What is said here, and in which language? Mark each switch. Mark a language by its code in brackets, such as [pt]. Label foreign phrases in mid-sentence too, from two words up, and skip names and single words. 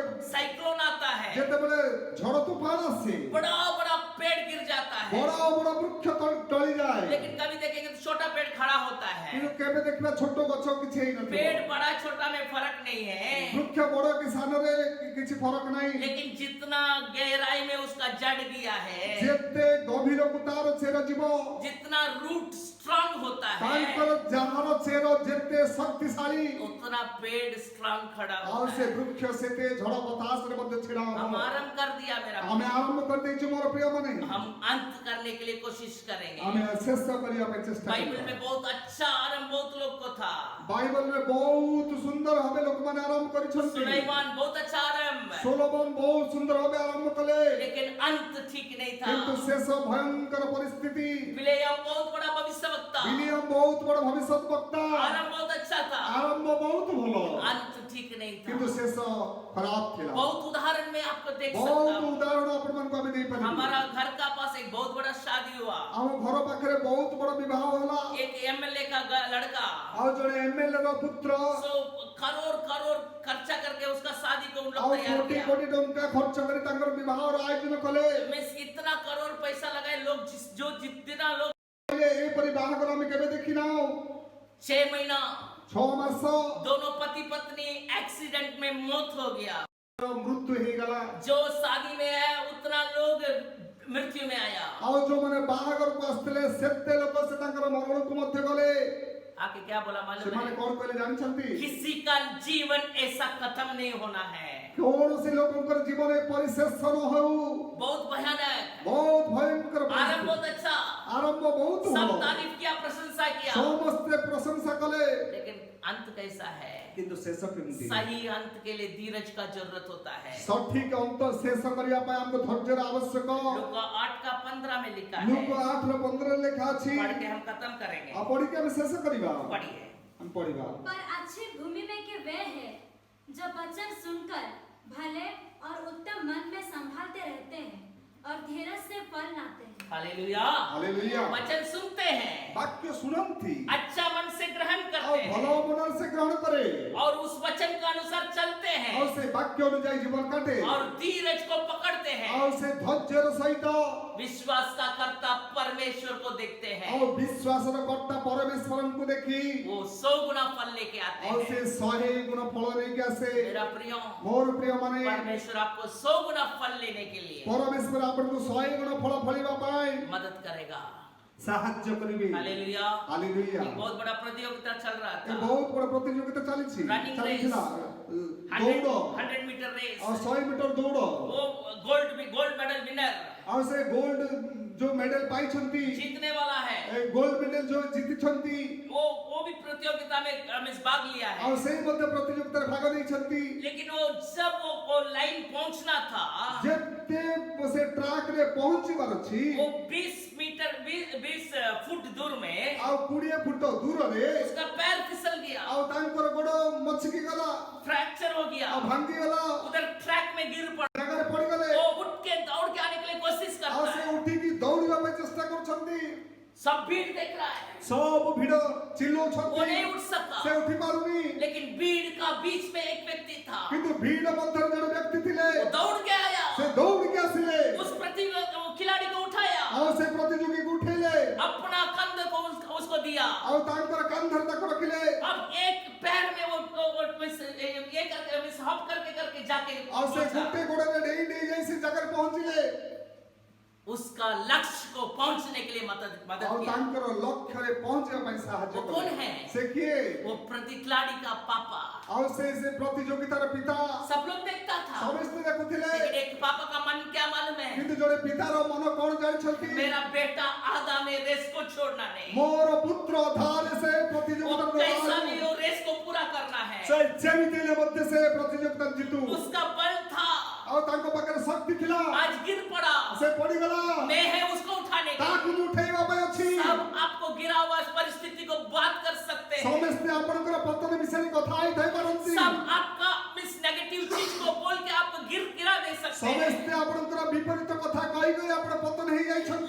[hi] साइक्लोन आता है, [or] ଯେତେବେଳେ ଝଡ଼ ତୁଫାନ ଆସେ, [hi] बड़ा बड़ा पेड़ गिर जाता है। [or] ବଡ ବଡ ବୃକ୍ଷ ଟଳିଯାଏ। [hi] लेकिन कभी देखेंगे तो छोटा पेड़ खड़ा होता है। [or] କିନ୍ତୁ କେବେ ଦେଖିବା ଛୋଟ ଗଛ କିଛି ହେଇନଥିବ। [hi] पेड़ बड़ा छोटा में फर्क नहीं है, [or] ବୃକ୍ଷ ବଡ କି ସାନରେ କିଛି ଫରକ ନାହିଁ। [hi] लेकिन जितना गहराई में उसका जड़ गया है, [or] ଯେତେ ଗଭୀରକୁ ତାର ଚେର ଯିବ, [hi] जितना [en] root strong [hi] होता है, [or] ତାଙ୍କର ଯାହାର ଚେର ଯେତେ ଶକ୍ତିଶାଳୀ, [hi] उतना पेड़ स्ट्रांग खड़ा [or] ଆଉ [hi] होता [or] ସେ [hi] है। [or] ବୃକ୍ଷ ସେତେ ଝଡ଼ ବତାସରେ ମଧ୍ୟ ଛିଡ଼ା [hi] हम [or] ହବ। [hi] आरंभ कर दिया मेरा [or] ଆମେ ଆରମ୍ଭ କରିଦେଇଛୁ ମୋର ପ୍ରିୟମାନେ। [hi] हम अंत करने के लिए कोशिश करेंगे। [or] ଆମେ ଶେଷ କରିବା ପାଇଁ ଚେଷ୍ଟା [hi] बाइबल [or] କରିବା। [hi] में बहुत अच्छा आरंभ बहुत लोग को था। [or] ବାଇବଲରେ ବହୁତ ସୁନ୍ଦର ଭାବେ ଲୋକମାନେ ଆରମ୍ଭ କରିଛନ୍ତି। [hi] सुलेमान बहुत अच्छा आरंभ, [or] ସୋଲୋମନ ବହୁତ ସୁନ୍ଦର ଭାବେ ଆରମ୍ଭ କଲେ, [hi] लेकिन अंत ठीक नहीं [or] କିନ୍ତୁ [hi] था। [or] ଶେଷ ଭୟଙ୍କର ପରିସ୍ଥିତି। [hi] बिलेयम बहुत बड़ा भविष्यवक्ता, [or] ବିଲିୟମ ବହୁତ ବଡ ଭବିଷ୍ୟତ ବକ୍ତା, [hi] आरंभ बहुत अच्छा था, [or] ଆରମ୍ଭ ବହୁତ ଭଲ, [hi] अंत ठीक नहीं [or] କିନ୍ତୁ [hi] था। [or] ଶେଷ ଖରାପ ଥିଲା। [hi] बहुत उदाहरण में आपको देख सकता [or] ବହୁତ [hi] हूँ। [or] ଉଦାହରଣ ଆପଣମାନଙ୍କୁ ଆମେ ଦେଇପାରିବୁ। [hi] हमारा घर का पास एक बहुत बड़ा शादी हुआ। [or] ଆମ ଘର ପାଖରେ ବହୁତ ବଡ ବିବାହ ହେଲା। [hi] एक एमएलए का लड़का, [or] ଆଉ ଜଣେ ଏମଏଲଏ ର ପୁତ୍ର, [hi] सो करोड़ करोड़ खर्चा करके उसका शादी को उन [or] ଆଉ [hi] लोग तैयार [or] କୋଟି [hi] किया। [or] କୋଟି ଟଙ୍କା ଖର୍ଚ୍ଚ କରି ତାଙ୍କର ବିବାହର ଆୟୋଜନ କଲେ। [hi] मिस इतना करोड़ पैसा लगाए लोग जो जितना लोग [or] କହିଲେ, ଏପରି ବାହାଘର ଆମେ କେବେ ଦେଖିନାହୁଁ। [hi] 6 महीना [or] 6 ମାସ [hi] दोनों पति पत्नी एक्सीडेंट में मौत हो गया। [or] ମୃତ୍ୟୁ ହେଇଗଲା। [hi] जो शादी में है उतना लोग मृत्यु में आया। [or] ଆଉ ଯୋଉମାନେ ବାହାଘରକୁ ଆସିଥିଲେ ସେତେ ଲୋକ ସେ ତାଙ୍କର ମରଣକୁ ମଧ୍ୟ ଗଲେ। [hi] आके क्या बोला मालूम [or] ସେମାନେ [hi] है? [or] କଣ କହିଲେ ଜାଣିଛନ୍ତି? [hi] किसी का जीवन ऐसा खत्म नहीं होना है। [or] କୌଣସି ଲୋକଙ୍କର ଜୀବନ ଏପରି ଶେଷ ନ ହଉ। [hi] बहुत भयानक, [or] ବହୁତ ଭୟଙ୍କର [hi] आरंभ [or] ପରିସ୍ଥିତି। [hi] बहुत अच्छा, [or] ଆରମ୍ଭ ବହୁତ [hi] सब [or] ଭଲ, [hi] तारीफ किया, प्रशंसा किया, [or] ସମସ୍ତେ ପ୍ରଶଂସା କଲେ, [hi] लेकिन अंत कैसा है? [or] କିନ୍ତୁ ଶେଷ କେମିତି [hi] सही अंत के लिए धीरज का जरूरत होता है। [or] ସଠିକ ଅନ୍ତ ଶେଷ କରିବା ପାଇଁ ଆମକୁ ଧୈର୍ଯ୍ୟର ଆବଶ୍ୟକ। [hi] लूका 8:15 में लिखा है। [or] ଲୁକ 8:15 ଲେଖା ଅଛି। [hi] पढ़ के हम खत्म करेंगे। [or] ଆଉ ପଢିକି ଆମେ ଶେଷ କରିବା। [hi] पढ़िए। [or] ଆମେ पढ़िବା। [hi] पर अच्छी भूमि में के वे हैं जो वचन सुनकर भले और उत्तम मन में संभालते रहते हैं और धीरज से फल लाते हैं। हालेलुया। हालेलुया। वचन सुनते हैं, [or] वाक्य सुनନ୍ତି [hi] अच्छा मन से ग्रहण [or] ଆଉ [hi] करते [or] ଭଲ [hi] हैं [or] ମନରେ ସେ ଗ୍ରହଣ କରେ [hi] और उस वचन के अनुसार चलते [or] ଆଉ [hi] हैं [or] ସେ ବାକ୍ୟ ଅନୁଯାୟୀ ଜୀବନ କାଟେ [hi] और धीरज को पकड़ते हैं। [or] ଆଉ ସେ ଧୈର୍ଯ୍ୟର ସହିତ [hi] विश्वास का कर्ता परमेश्वर को देखते हैं। [or] ଆଉ ବିଶ୍ୱାସର କର୍ତ୍ତା ପରମେଶ୍ୱରଙ୍କୁ ଦେଖି [hi] वो 100 गुना फल लेके आते [or] ଆଉ ସେ [hi] हैं। [or] 100 ଗୁଣ ଫଳ ନେଇକି ଆସେ। [hi] मेरा प्रिय, [or] ମୋର ପ୍ରିୟ ମାନେ [hi] परमेश्वर आपको 100 गुना फल लेने के लिए [or] ପରମେଶ୍ୱର ଆପଣଙ୍କୁ 100 ଗୁଣ ଫଳ ଫଳିବା ପାଇଁ [hi] मदद करेगा। [or] ସାହାଯ୍ୟ କରିବେ। [hi] हालेलुया। [or] ହାଲେଲୁୟା। [hi] एक बहुत बड़ा प्रतियोगिता चल रहा [or] ଏ [hi] था। [or] ବହୁତ ବଡ଼ ପ୍ରତିଯୋଗିତା ଚାଲିଛି [en] Running race। [or] ଚାଲିଥିଲା 100 ଦୌଡ଼ [hi] 100 [en] meter race. [or] ଆଉ 100 ମିଟର ଦୌଡ଼ [hi] वो [en] gold medal winner [or] ଆଉ ସେ ଗୋଲ୍ଡ ଯୋଉ ମେଡାଲ ପାଇଛନ୍ତି [hi] जीतने वाला है। [or] ଏ ଗୋଲ୍ଡ ମେଡାଲ ଯୋଉ ଜିତିଛନ୍ତି [hi] वो भी प्रतियोगिता में भाग लिया है। [or] ଆଉ ସେଇ ମଧ୍ୟ ପ୍ରତିଯୋଗିତାରେ ଭାଗ ନେଇଛନ୍ତି। [hi] लेकिन वो जब वो लाइन पहुंचना था, [or] ଯେତେ ସେ ଟ୍ରାକ୍ ରେ ପହଞ୍ଚିବାର ଅଛି [hi] वो 20 फुट दूर में [or] ଆଉ 20 ଫୁଟ ଦୂରରେ [hi] उसका पैर फिसल गया, [or] ଆଉ ତାଙ୍କର ଗୋଡ ମଛକି ଗଲା [hi] फ्रैक्चर हो गया, [or] ଆଉ ଭାଙ୍ଗିଗଲା [hi] उधर ट्रैक में गिर पड़ा। [or] ଜାଗାରେ ପଡିଗଲେ [hi] वो उठ के दौड़ के आने के लिए कोशिश [or] ଆଉ [hi] करता [or] ସେ [hi] है। [or] ଉଠିକି ଦୌଡ଼ିବା ପାଇଁ ଚେଷ୍ଟା କରୁଛନ୍ତି। [hi] सब भीड़ देख रहा है, [or] ସବୁ ଭିଡ [hi] वो [or] ଚିଲ୍ଲଉଛନ୍ତି [hi] नहीं उठ सकता। [or] ସେ ଉଠି ପାରୁନି। [hi] लेकिन भीड़ का बीच में एक व्यक्ति था, [or] କିନ୍ତୁ ଭିଡ ମଧ୍ୟରେ ଜଣେ ବ୍ୟକ୍ତି ଥିଲେ [hi] वो दौड़ के आया, [or] ସେ ଦୌଡ଼ିକି ଆସିଲେ [hi] उस खिलाड़ी को उठाया, [or] ଆଉ ସେ ପ୍ରତିଯୋଗୀକୁ ଉଠେଇଲେ [hi] अपना कंधे को उसको दिया। [or] ଆଉ ତାଙ୍କର କାନ୍ଧରେ ତାକୁ ରଖିଲେ [hi] अब एक पैर में वो ये करके हॉप करके जाके [or] ଆଉ ସେ [hi] पहुंचा। [or] ଗୋଟେ ଗୋଡରେ ଡେଇଁ ଡେଇଁ ଯାଇ ସେ ଜାଗାରେ ପହଞ୍ଚିଲେ [hi] उसका लक्ष्य को पहुंचने के लिए मदद [or] ଆଉ [hi] किया। [or] ତାଙ୍କର ଲକ୍ଷ୍ୟରେ ପହଞ୍ଚିବା ପାଇଁ ସାହାଯ୍ୟ [hi] वो कौन [or] କଲେ। [hi] है? [or] ସେ କିଏ? [hi] वो प्रतिखिलाड़ी का पापा। [or] ଆଉ ସେ ପ୍ରତିଯୋଗିତାର ପିତା [hi] सब लोग देखता था, [or] ସମସ୍ତେ ଦେଖୁଥିଲେ। [hi] लेकिन एक पापा का मन क्या मालूम है? [or] କିନ୍ତୁ ଜଣେ ପିତାର ମନ କଣ ଜାଣିଛନ୍ତି? [hi] मेरा बेटा आधा में रेस को छोड़ना नहीं, [or] ମୋର ପୁତ୍ର ଅଧାରେ ସେ [hi] वो [or] ପ୍ରତିଯୋଗିତାରେ [hi] कैसा भी वो रेस को पूरा करना है। [or] ସେ ଯେମିତି ହେଲେ ମଧ୍ୟ ସେ ପ୍ରତିଯୋଗିତା ଜିତୁ। [hi] उसका बल था, [or] ଆଉ ତାଙ୍କ ପାଖରେ ଶକ୍ତି ଥିଲା। [hi] आज गिर पड़ा, [or] ସେ ପଡିଗଲା [hi] मैं है उसको उठाने के [or] ତାକୁ [hi] लिए। [or] ଉଠେଇବା ପାଇଁ ଅଛି। [hi] सब आपको गिरा हुआ परिस्थिति को बात कर सकते हैं, [or] ସମସ୍ତେ ଆପଣଙ୍କର ପତନ ବିଷୟରେ କଥା ହେଇଥାଇ ପାରନ୍ତି। [hi] सब आपका इस नेगेटिव चीज को बोल के आपको गिरा दे सकते हैं, [or] ସମସ୍ତେ ଆପଣଙ୍କର ବିପରୀତ କଥା କହି କହି ଆପଣ ପତନ ହେଇଯାଇଛନ୍ତି।